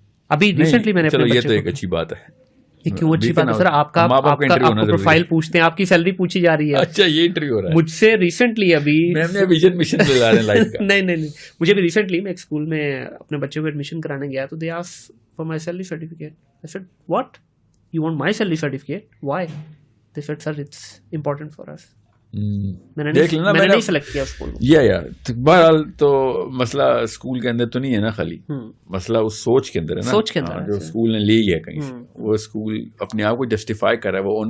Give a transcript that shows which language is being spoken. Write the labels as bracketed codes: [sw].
[ur] ابھی ریسنٹلی میں نے, یہ تو ایک اچھی بات ہے. کیوں اچھی بات ہے سر؟ آپ کا پروفائل پوچھتے ہیں, آپ کی سیلری پوچھی جا رہی ہے. اچھا, یہ انٹرویو ہو رہا ہے مجھ سے ریسنٹلی. ابھی نہیں, مجھے بھی ریسنٹلی میں ایک اسکول میں اپنے بچے کو ایڈمیشن کرانے گیا, تو [en] They asked for my salary certificate. I said, what? You want my salary certificate? Why? They said, sir, it's important for us. [ur] میں نے نہیں سلیکٹ کیا اسکول. بہرحال تو مسئلہ اسکول کے اندر تو نہیں ہے نا خالی, مسئلہ اس سوچ کے اندر ہے نا, سوچ کے اندر جو اسکول نے لی ہے کہیں, وہ اسکول اپنے آپ کو جسٹیفائی کر رہا ہے, وہ اونر